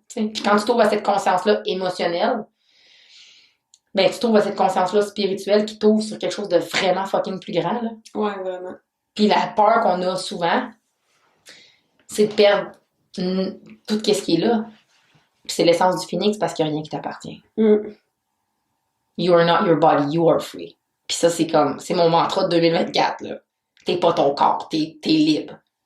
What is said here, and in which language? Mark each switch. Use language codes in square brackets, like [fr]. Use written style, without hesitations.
[fr] Puis quand tu trouves à cette conscience-là émotionnelle, ben tu trouves à cette conscience-là spirituelle qui t'ouvre sur quelque chose de vraiment fucking plus grand, là. Ouais, vraiment. Puis la peur qu'on a souvent, c'est de perdre tout ce qui est là. Puis c'est l'essence du phénix parce qu'il n'y a rien qui t'appartient. [en] You are not your body, you are free. [fr] Puis ça, c'est mon mantra de 2024, là. T'es pas ton corps, t'es libre.